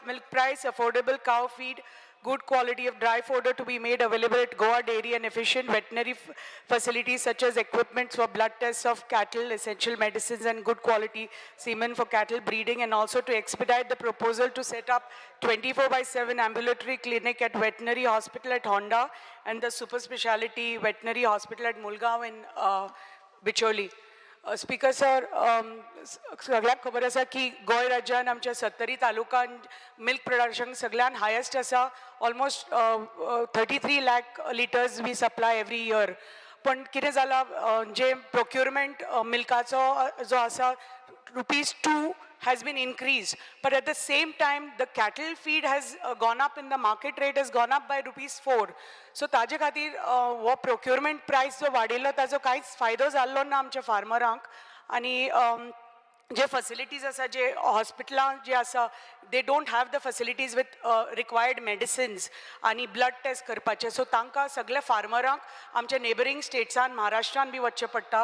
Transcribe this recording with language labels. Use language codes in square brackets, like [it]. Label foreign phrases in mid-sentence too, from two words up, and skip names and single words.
[en] milk price, affordable cow feed, good quality of dry fodder to be made available at Goa Dairy and efficient veterinary facilities such as equipments for blood tests of cattle, essential medicines and good quality semen for cattle breeding, and also to expedite the proposal to set up 24/7 ambulatory clinic at veterinary hospital at Honda and the super speciality veterinary hospital at Mulgaon in Bicholi. [kok] स्पीकर सर सगळ्यांक खबर आसा की गोंय राज्यान आमच्या 70 तालुकान [en] milk production [kok] सगळ्यान हायेस्ट आसा. [en] almost 33 lakh liters we supply every year. [kok] पण कितें जालां जे प्रोक्युरमेंट मिल्काचो जो [en] आसा ₹2 has been increased, but at the same time the cattle feed has gone up in the market rate has gone up by ₹4. [kok] So ताजे खातीर वो [en] procurement price [kok] जो वाडिल्लो ताजो कांयच फायदो जाल्लो ना आमच्या फार्मरांक. आनी जे फॅसिलिटीज आसा जे हॉस्पिटलां जे आसा [en] they don't have the facilities with required medicines [kok] आनी [en] blood test [kok] करपाचे. सो तांकां सगळे फार्मरांक आमच्या नेबरींग स्टेट्सान महाराष्ट्रान बी वचचें पडटा.